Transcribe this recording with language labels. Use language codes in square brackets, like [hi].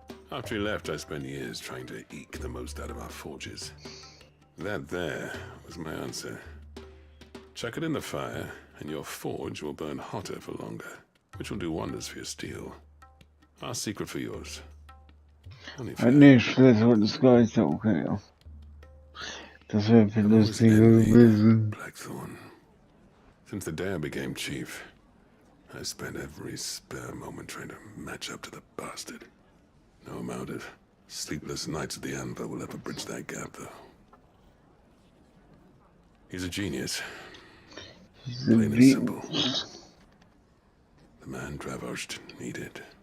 [en] After he left, I spent years trying to eke the most out of our forges. That there was my answer. Chuck it in the fire, and your forge will burn hotter for longer, which will do wonders for your steel. Our secret for yours. Only fair. [de] Nee, Schlüssel ist gar nicht so okay, ja. Das wäre viel lustiger gewesen. [en] Blackthorn. Since the day I became chief, I spent every spare moment trying to match up to the bastard. No amount of sleepless nights at the Anvil will ever bridge that gap, though. He's a genius. Plain and simple. The man Dravost needed.